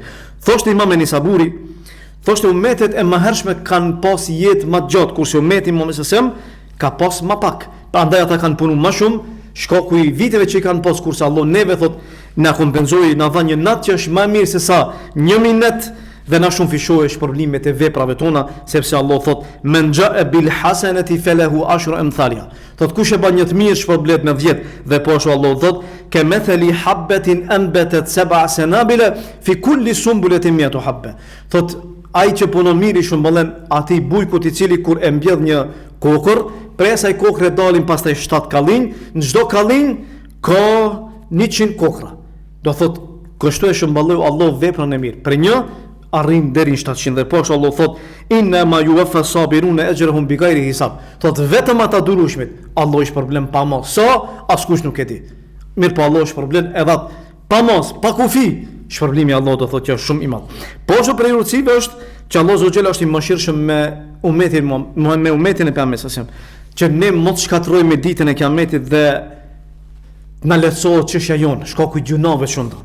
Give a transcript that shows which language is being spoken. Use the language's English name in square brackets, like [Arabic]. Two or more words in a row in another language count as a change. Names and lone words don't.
[Albanian] Thoshte Imam Nisaburi, thoshte ummetet e mëhershme kanë pas jetë më gjatë kurse ummeti Muhamedit [Arabic] صلى الله عليه وسلم [Albanian] ka pas më pak. Prandaj ata kanë punuar më shumë, shkaku i viteve që i kanë pas, kurse Allah neve thot na kompenzoi, na dha një natë që është më mirë se sa një minet dhe na shumë fishoi shpërblimet e veprave tona, sepse Allah thot [Arabic] من جاء بالحسنة فله عشر أمثالها. [Albanian] Thot kush e bën një të mirë shpërblet me 10, dhe po ashtu Allah thot [Arabic] كمثل حبة أنبتت سبع سنابل في كل سنبلة مائة حبة. [Albanian] Thot ai që punon mirë i shëmbëllen atij bujkut i cili kur e mbjedh një kokër, prej asaj kokre dalin pastaj 7 kallin, në çdo kallin ka 100 kokra. Do thot kështu e shëmbëlloi Allah veprën e mirë. Për një arrin deri në 700, dhe po Allah thot [Arabic] إنما يوفى الصابرون أجرهم بغير حساب. [Albanian] Thot vetëm ata durueshmit Allah i shpërblen pa mos, sa askush nuk e di. Mirë po Allah i shpërblen edhe pa mos, pa kufi. Shpërblimi Allah do thotë që është shumë i madh. Po ashtu për urtësive është që Allah [Arabic] عز وجل [Albanian] është i mëshirshëm me umetin e Pejgamberit, që ne mos shkatrojmë ditën e Kiametit dhe na lehtësohet çështja jonë, shkaku i gjunave shumë.